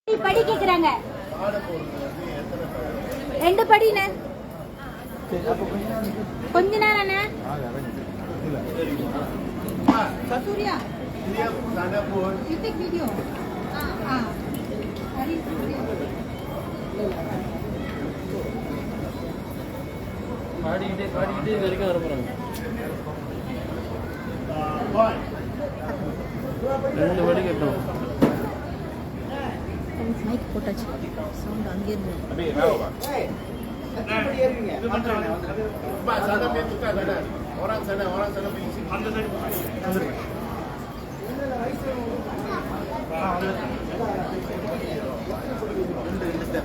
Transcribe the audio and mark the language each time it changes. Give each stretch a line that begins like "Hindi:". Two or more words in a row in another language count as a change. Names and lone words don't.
Tamil: படி கேக்குறாங்க. 2 படிண்ணே. கொஞ்ச நேரம்ண்ணே. சூர்யா
English: you take video.
Tamil: பாடிக்கிட்டே வரைக்கும் வர போறாங்க. 2 படி கேட்டோம். மைக் போட்டாச்சு. சவுண்ட் அங்கே இருந்து. அப்படியே வாங்க. எத்தனை படி ஏறுவீங்க?
Malay: sana dia tukar sana. Orang sana pergi sini.
Tamil: அந்த சைடு வந்துருங்க. இந்த ஸ்டெப்.